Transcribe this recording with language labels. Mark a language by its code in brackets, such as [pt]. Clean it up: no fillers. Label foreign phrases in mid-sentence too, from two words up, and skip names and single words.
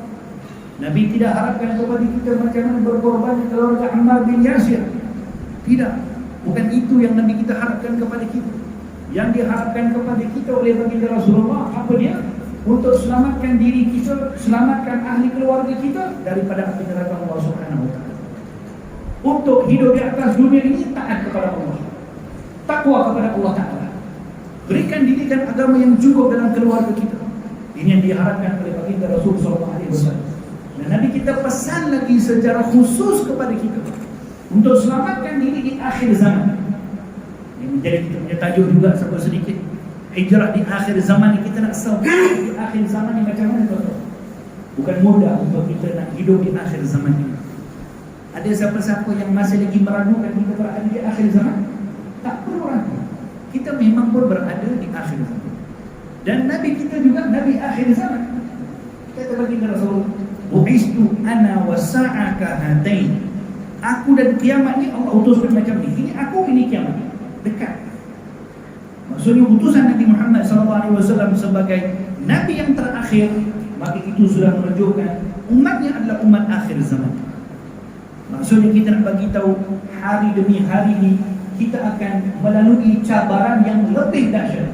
[ms] Nabi tidak harapkan kepada kita macam mana berkorbannya keluarga Ammar bin Yasir. Tidak. Bukan itu yang Nabi kita harapkan kepada kita. Yang diharapkan kepada kita oleh baginda Rasulullah, apa dia? Untuk selamatkan diri kita, selamatkan ahli keluarga kita daripada api neraka [ar] الله سبحانه وتعالى. [ms] Untuk hidup di atas dunia ini taat kepada Allah, takwa kepada Allah Taala. Berikan didikan agama yang cukup dalam keluarga kita. Ini yang diharapkan oleh baginda Rasul [ar] صلى الله عليه وسلم. [ms] Dan Nabi kita pesan lagi secara khusus kepada kita untuk selamatkan diri di akhir zaman. Ini menjadi kita punya tajuk juga sedikit. Hijrah di akhir zaman ini, kita nak survive di akhir zaman ini macam mana tuan-tuan? Bukan mudah untuk kita nak hidup di akhir zaman ini. Ada siapa-siapa yang masih lagi meragukan kita berada di akhir zaman? Tak perlu ragu. Kita memang pun berada di akhir zaman. Dan Nabi kita juga Nabi akhir zaman. Kata baginda Rasulullah, [ar] "بعثت أنا والساعة كهاتين." [ms] Aku dan kiamat ni Allah utuskan macam ni. Ini aku, ini kiamat. Dekat. Maksudnya utusan Nabi Muhammad SAW sebagai Nabi yang terakhir, maka itu sudah menunjukkan umatnya adalah umat akhir zaman. Maksudnya kita nak bagi tahu hari demi hari ini kita akan melalui cabaran yang lebih dahsyat.